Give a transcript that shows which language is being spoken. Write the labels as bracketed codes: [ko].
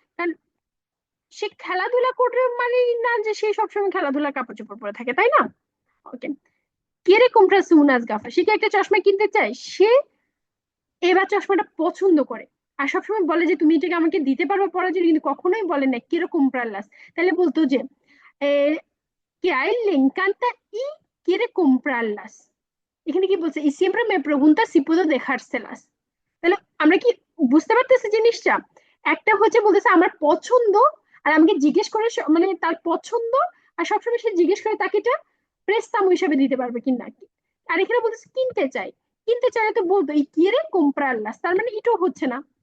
[bn] কারণ সে খেলাধুলা করে মানে না যে সে সবসময় খেলাধুলার কাপড় চোপড় পরে থাকে, তাই না? ওকে, [es] quiere comprarse unas gafas, [bn] সে কি একটা চশমা কিনতে চায়, সে এবার চশমাটা পছন্দ করে আর সবসময় বলে যে তুমি এটাকে আমাকে দিতে পারবে পরার জন্য, কিন্তু কখনোই বলে না কিরকম প্রালাস। তাহলে বলতো যে [es] que a él le encanta y quiere comprarlas, [bn] এখানে কি বলছে, [es] y siempre me pregunta si puedo dejárselas। [bn] তাহলে আমরা কি বুঝতে পারতেছি জিনিসটা, একটা হচ্ছে বলতেছে আমার পছন্দ, আর আমাকে জিজ্ঞেস করে মানে তার পছন্দ, আর সবসময় সে জিজ্ঞেস করে তাকে এটা প্রেস্তামো হিসাবে দিতে পারবে কিনা। আর এখানে বলতেছে কিনতে চাই, কিনতে চাইলে তো বলতো এই কিরে কোম্প্রাল্লাস, তার মানে এটাও হচ্ছে না।